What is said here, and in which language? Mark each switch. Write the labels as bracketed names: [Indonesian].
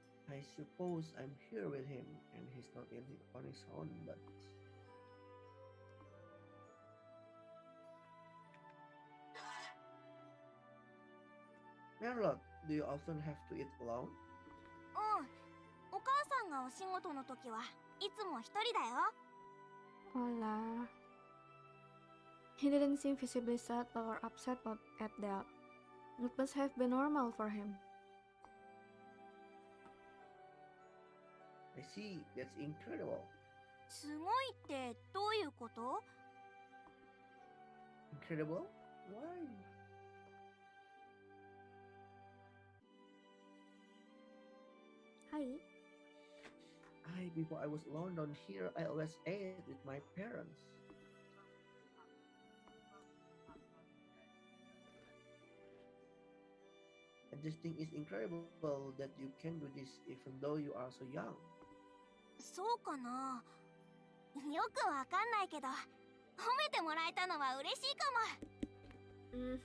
[English] I suppose I'm here with him, and he's not on his own, but Merlot, do you often have to eat alone? [Japanese] うん。お母さんがお仕事の時はいつも一人だよ。 Hola. [English] He didn't seem visibly sad or upset at that. It must have been normal for him. I see, that's incredible. [Japanese] すごいってどういうこと？ [English] Incredible? Why? Hi. Before I was alone down here, I always ate with my parents. I just think it's incredible that you can do this even though you are so young. [Japanese] そうかな。よくわかんないけど、褒めてもらえたのは嬉しいかも。